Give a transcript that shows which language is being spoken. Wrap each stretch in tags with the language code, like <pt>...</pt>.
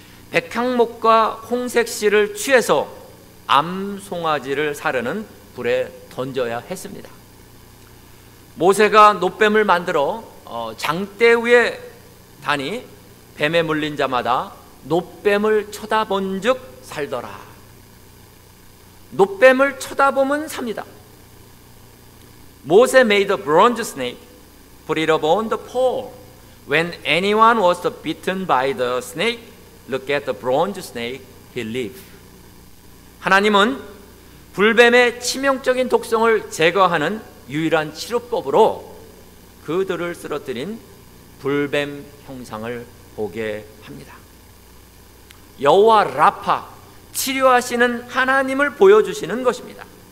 <ko>백향목과 홍색씨를 취해서 암송아지를 사르는 불에 던져야 했습니다. 모세가 놋뱀을 만들어 장대 위에 다니 뱀에 물린 자마다 놋뱀을 쳐다본 즉 살더라. 놋뱀을 쳐다보면 삽니다.</ko> <en>Moses made a bronze snake, put it upon the pole. When anyone was bitten by the snake, look at the bronze snake, he lived.</en> <ko>하나님은 불뱀의 치명적인 독성을 제거하는 유일한 치료법으로 그들을 쓰러뜨린 불뱀 형상을 보게 합니다. 여호와 라파, 치료하시는 하나님을 보여주시는 것입니다.</ko>